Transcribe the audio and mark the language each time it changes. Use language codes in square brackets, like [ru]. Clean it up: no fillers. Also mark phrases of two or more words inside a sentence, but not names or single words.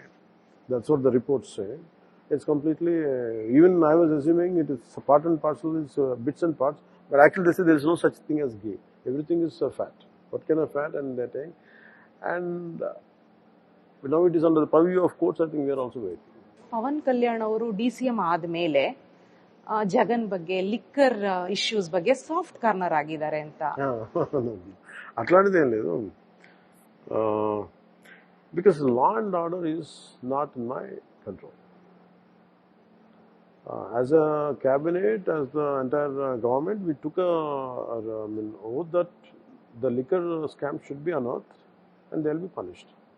[en] That's what the reports say. It's completely, even I was assuming it is part and parcel, is bits and parts, but actually they say there is no such thing as ghee. Everything is fat. What kind of fat? And that thing. And now it is under the purview of courts. I think we are also waiting. [kn] ಪವನ್ ಕಲ್ಯಾಣ್ ಅವರು DCM ಆದ್ಮೇಲೆ ಜಗನ್ ಬಗ್ಗೆ, [en] liquor issues [kn] ಬಗ್ಗೆ [en] soft corner [kn] ಆಗಿದ್ದಾರೆ ಅಂತ. [te] ಅట్లాంటిది ఏం లేదు. [en] Because law and order is not in my control. As a cabinet, as the entire government, we took an oath that the liquor scam should be unearthed and they will be punished.